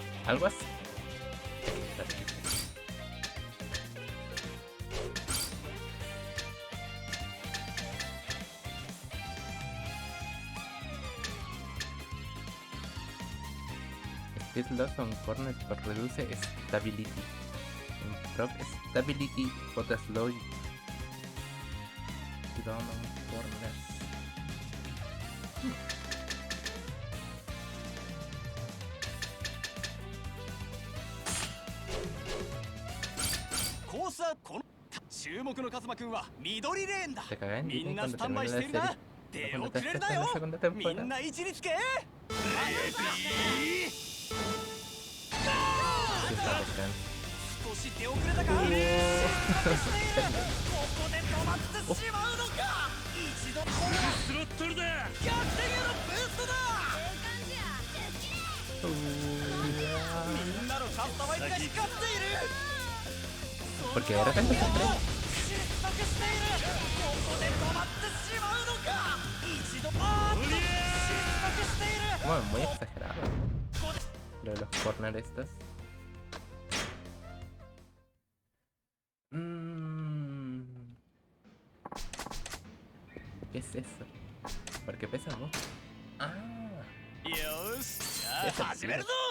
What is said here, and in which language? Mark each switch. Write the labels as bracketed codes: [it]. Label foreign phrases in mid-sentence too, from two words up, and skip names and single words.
[es] Algo así. [en] Speed loss on corners but reduce stability. Improve stability but slow down on corners. [ja] コースはこの注目のカズマくんは緑レーンだ。 [es] Se cagan [ja] み [es] dicen [ja] んな [es] cuando [ja] スタンバイ [es] termine [ja] してい [es] la [ja] るな。 [es] serie. [ja] 出 [es] Cuando [ja] 遅れる [es] está [ja] な [es] en [ja] よ [es] la segunda [ja] みん [es] temporada. [ja] な位置につけ [es] Sí, está bacán. [ja] 少し出遅れたかここで止まってしまうのか一度これはスロットルだ。逆転へのブーストだみんなのカスタマイズが光っている [es] Porque de repente se estrella. [ja] 失速しているここで止まってしまうのか一度失速している [es] Bueno, muy exagerado. Lo de los corners estos. ¿Qué es eso? ¿Por qué pesa mucho? Ah, [ja] よしじゃあ始めるぞ